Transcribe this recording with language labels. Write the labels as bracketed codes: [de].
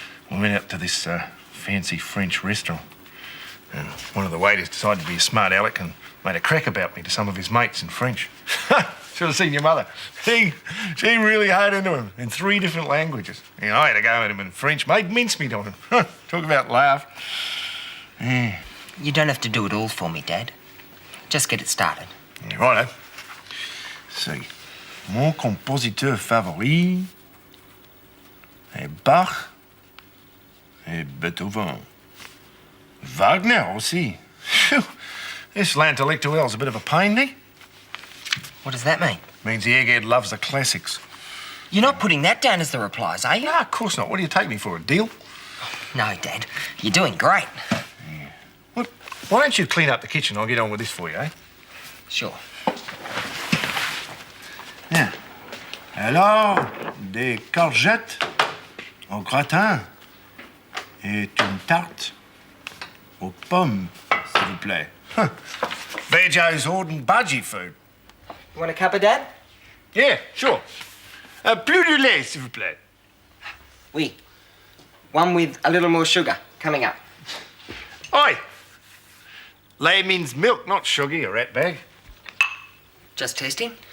[en] We went out to this fancy French restaurant. And one of the waiters decided to be a smart aleck and made a crack about me to some of his mates in French. Should have seen your mother. She really hard into him in 3 different languages. You know, I had to go at him in French, made mincemeat of him. Talk about laugh. Yeah. You don't have to do it all for me, Dad. Just get it started. Yeah, righto. See. [fr] Mon compositeur favori est Bach et Beethoven. Wagner aussi. [en] Phew. This l'intellectuel's a bit of a pain, eh? What does that mean? Means the egghead loves the classics. You're not putting that down as the replies, are you? No, of course not. What do you take me for, a deal? No, Dad. You're doing great. Well, why don't you clean up the kitchen? I'll get on with this for you, eh? Sure. Yeah. [fr] Alors, des courgettes au gratin et une tarte aux pommes, s'il vous plaît. [en] Bejo's ordering budgie food. You want a cuppa, Dad? Yeah, sure. [fr] Plus de lait, s'il vous plaît. Oui. [en] One with a little more sugar coming up. Oi! Lay means milk, not sugar, you ratbag. Just tasting?